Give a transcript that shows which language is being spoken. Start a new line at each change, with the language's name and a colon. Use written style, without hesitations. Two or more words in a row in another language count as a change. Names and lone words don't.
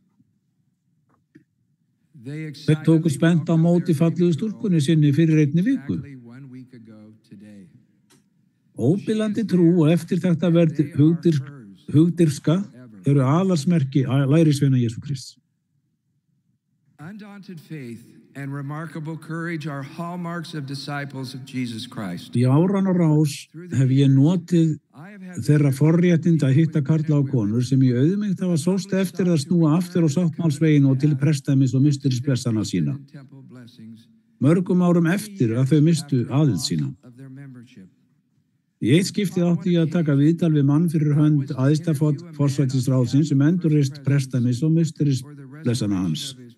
Icelandic: Þau tóku spennt á móti fallugu stúlkunni sinni fyrir einni viku. Óbilandi trú og eftirtektarverð hugdyrska eru aðalsmerki lærisveina Jesú Krists.
English: Undaunted faith and remarkable courage are hallmarks of disciples of Jesus Christ.
Icelandic: Í áranna rás hef ég notið þeirra forréttinda að hitta karla og konur sem í auðmýkt hafa sóst eftir að snúa aftur á sáttmálsveginn og til prestdæmis og mysterisblessana sína. Mörgum árum eftir að þau mistu aðild sína. Í eitt skipti átti ég að taka viðtal við mann fyrir hönd æðsta forsætisráðsins sem endurreist prestdæmis og mysterisblessana hans.